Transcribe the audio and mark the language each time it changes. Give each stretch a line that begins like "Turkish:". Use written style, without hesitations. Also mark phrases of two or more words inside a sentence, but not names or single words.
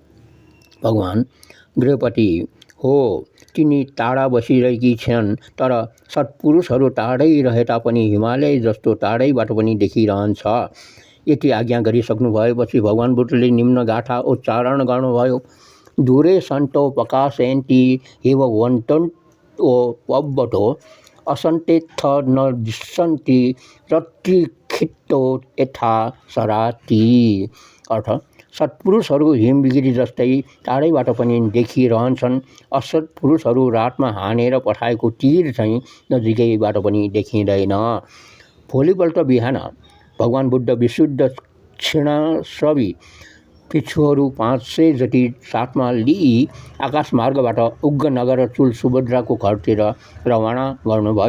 Nepali: भगवान, गृहपति, हो, तिनी टाढा बसिरहेकी छन्, तर सत्पुरुषहरू टाढै रहे तापनि हिमालय जस्तो टाढैबाट पनि देखिरहन्छ। यति आज्ञा गरिसक्नु भएपछि भगवान बुद्धले निम्न गाथा उच्चारण गर्नुभयो।
Pali: दूरे सन्तो प्रकाशयन्ति हिमवन्तो पब्बतो असन्तेत्थ न दिशन्ति रत्रिखे खिट्टो यथा सराती
Nepali: अर्थ सत्पुरुषहरू हिमबिगिरी जस्तै टाढैबाट पनि देखिरहन्छन्, असत् पुरुषहरू रातमा हानेर पठाएको तीर चाहिँ नजिकैबाट पनि देखिँदैन। भोलिपल्ट बिहान भगवान बुद्ध विशुद्ध क्षीणश्रवी भिक्षुहरू 500 जति साथमा लिई आकाशमार्गबाट उग्रनगर चुल सुभद्राको घरतिर रवाना गर्नुभयो।